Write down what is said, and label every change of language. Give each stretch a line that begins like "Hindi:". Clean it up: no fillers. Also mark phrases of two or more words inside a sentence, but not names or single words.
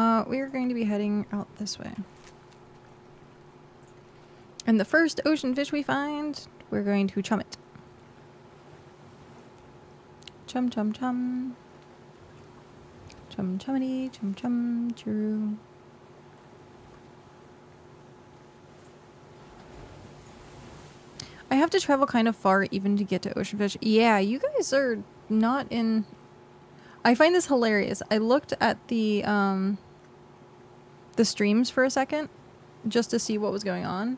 English: we're going to be heading out this way. And the first ocean fish we find, we're going to chum it. Chum chum chum. Chum chummity, chum chum choo. I have to travel kind of far even to get to ocean fish. Yeah, you guys are not in... I find this hilarious. I looked at the streams for a second just to see what was going on.